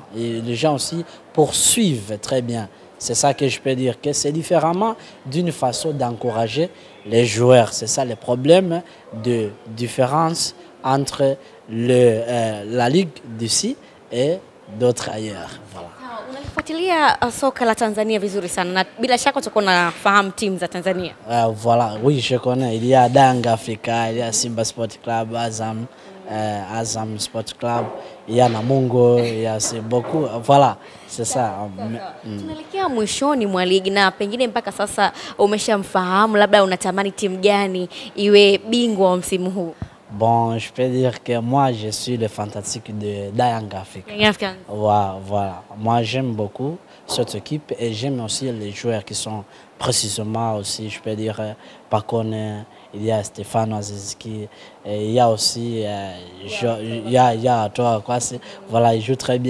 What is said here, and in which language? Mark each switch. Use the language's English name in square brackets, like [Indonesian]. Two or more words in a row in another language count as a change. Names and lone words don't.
[French] Et les gens aussi poursuivent très bien. C'est ça que je peux dire, que c'est différemment d'une façon d'encourager les joueurs. C'est ça le problème de différence entre la ligue d'ici et d'autres ailleurs. Voilà. [Swahili] Unafuatilia soka la Tanzania vizuri sana na bila shaka utakuwa unafahamu timu za Tanzania. [French] Voilà, oui, je connais. Il y a Yanga Africa, il y a Simba Sport Club, Azam Sport Club, il y a Namungo, il y a beaucoup. Voilà, c'est ça. [Swahili] Tunaelekea mwishoni mwa ligi na pengine mpaka sasa umeshamfahamu, labda unatamani timu gani iwe bingwa wa msimu huu? [French] Bon, je peux dire que moi, je suis le fantastique de Yanga Africa. Voilà. Moi, j'aime beaucoup cette équipe et j'aime aussi les joueurs qui sont précisément aussi, je peux dire, Pakone, il y a Stéphane Aziski, il y a aussi, il y a toi, quoi, voilà, il joue très bien.